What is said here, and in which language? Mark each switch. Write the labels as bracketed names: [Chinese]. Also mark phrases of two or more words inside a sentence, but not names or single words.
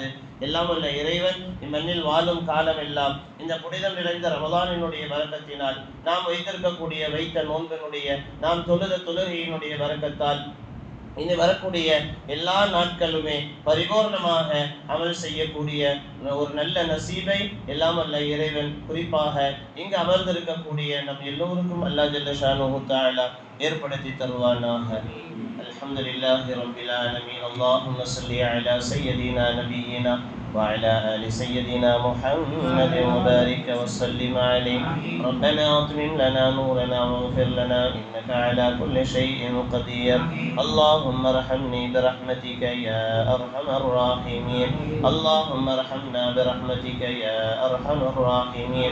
[Tamil] எல்லாம் வல்ல இறைவன் இம்மண்ணில் வாழும் காலம் எல்லாம் இந்த புனிதம் நிறைந்த ரமலானினுடைய வரக்கத்தினால், நாம் வைத்த நோன்பினுடைய, நாம் தொழுகையினுடைய வரக்கத்தால் இனி வரக்கூடிய எல்லா நாட்களுமே பரிபூர்ணமாக அமல் செய்யக்கூடிய ஒரு நல்ல நசீபை எல்லாம் வல்ல இறைவன் குறிப்பாக இங்கு அமர்ந்திருக்கக்கூடிய நம் எல்லோருக்கும் [Arabic] الله جل شأنه تعالى [Tamil] ஏற்படுத்தி தருவானாக. [Arabic] الحمد لله رب العالمين. اللهم صل على سيدنا نبينا وعلى آل سيدنا محمد وبارك وسلم عليه. ربنا أتمم لنا نورنا واغفر لنا إنك على كل شيء قدير. اللهم ارحمني برحمتك يا أرحم الراحمين. اللهم ارحمنا برحمتك يا أرحم الراحمين.